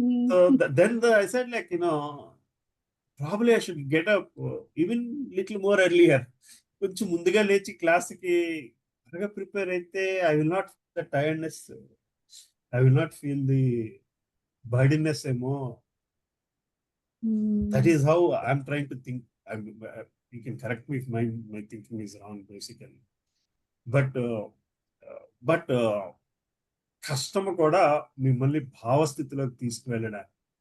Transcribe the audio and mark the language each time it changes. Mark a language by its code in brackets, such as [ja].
[en] So then I said, like, probably I should get up even little more earlier. [te] కొంచెం ముందుగా లేచి క్లాస్కి బాగా ప్రిపేర్ అయితే [en] I will not feel the tiredness, I will not feel the burdenness ఏమో. That is how I'm trying to think. You can correct me if my thinking is wrong, basically. [te] But కష్టము కూడా మిమ్మల్ని భావస్థితిలోకి తీసుకువెళ్ళడానికి.